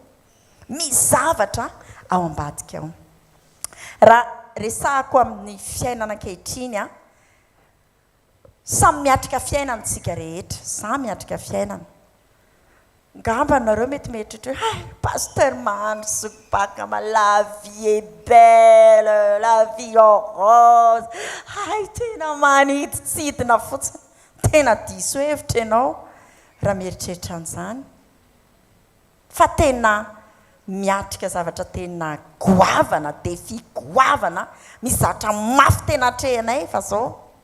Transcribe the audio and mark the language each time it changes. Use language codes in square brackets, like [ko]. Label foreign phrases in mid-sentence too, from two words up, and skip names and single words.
[mg] Misy zavatra ao ambadika ao. Raha resahako amin'ny fiainana ankehitriny samy miatrika fiainana tsika rehetra, samy miatrika fiainana. Ngamba nareo mety mieritritra hoe Pasteure Bako [fr] la vie est belle, la vie heureuse. [mg] Tena manititsidina fotsiny. Tena diso hevitra ianao raha mieritreritra an'izany. Fa tena miatrika zavatra tena goavana, defi goavana, misy zavatra mafy tena atrehanay fa zao.